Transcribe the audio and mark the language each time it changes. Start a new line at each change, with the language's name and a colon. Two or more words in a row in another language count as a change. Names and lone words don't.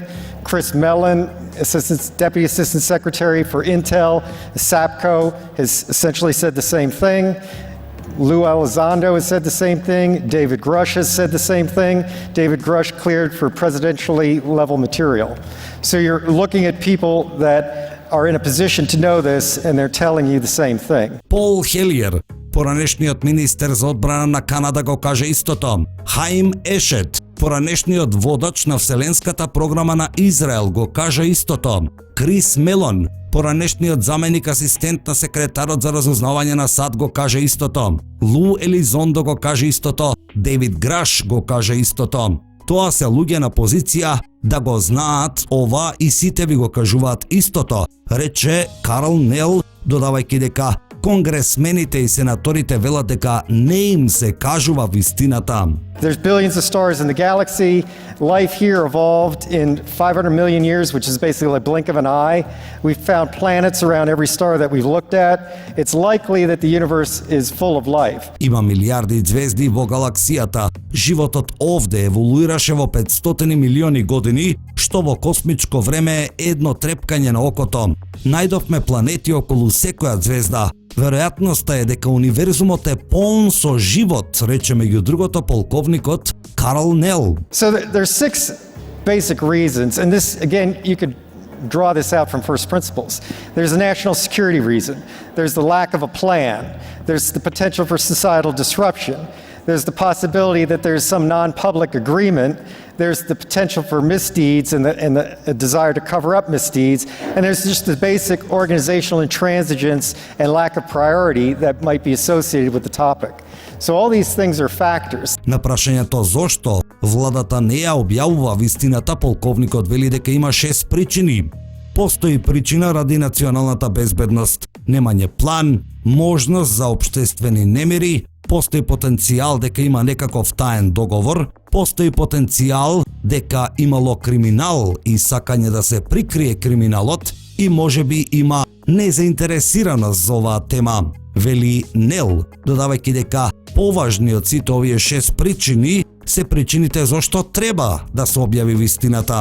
English: Chris Mellon, Deputy Assistant Secretary for Intel, SAPCO, has essentially said the same thing. Lou Elizondo has said the same thing. David Grush has said the same thing. David Grush cleared for presidentially level material. So you're looking at people that are in a position to know this, and they're telling you the same thing.
Macedonian: Пол Хелиер, поранешниот министер за одбрана на Канада, го каже истото. Хаим Ешет, поранешниот водач на вселенската програма на Израел, го каже истото. Крис Мелон, поранешниот заменик асистент на секретарот за разузнавање на САД, го каже истото. Лу Елизондо го каже истото. Дейвид Граш го каже истото. Тоа се луѓе на позиција да го знаат ова и сите ви го кажуваат истото, рече Карл Нел, додавајќи дека Конгресмените и сенаторите велат дека не им се кажува вистината.
English: There's billions of stars in the galaxy. Life here evolved in 500 million years, which is basically a blink of an eye. We've found planets around every star that we've looked at. It's likely that the universe is full of life.
Macedonian: Има милиарди звезди во галаксијата. Животот овде еволуираше во 500 милиони години, што во космичко време е едно трепкање на окото. Најдовме планети околу секоја звезда. Веројатноста е дека универзумот е полн со живот, рече меѓу другото полковникот Карл Нел.
English: So there's 6 basic reasons, and this, again, you could draw this out from first principles. There's a national security reason. There's the lack of a plan. There's the potential for societal disruption. There's the possibility that there's some non-public agreement. There's the potential for misdeeds and the desire to cover up misdeeds. And there's just the basic organizational intransigence and lack of priority that might be associated with the topic. So all these things are factors.
Macedonian: На прашањето зошто владата не ја објавува вистината, полковникот вели дека има 6 причини. Постои причина ради националната безбедност, немање план, можност за општествени немири, постои потенцијал дека има некаков таен договор, постои потенцијал дека имало криминал и сакање да се прикрие криминалот и можеби има незаинтересираност за оваа тема, вели Нел, додавајќи дека поважни од сите овие 6 причини се причините зошто треба да се објави вистината.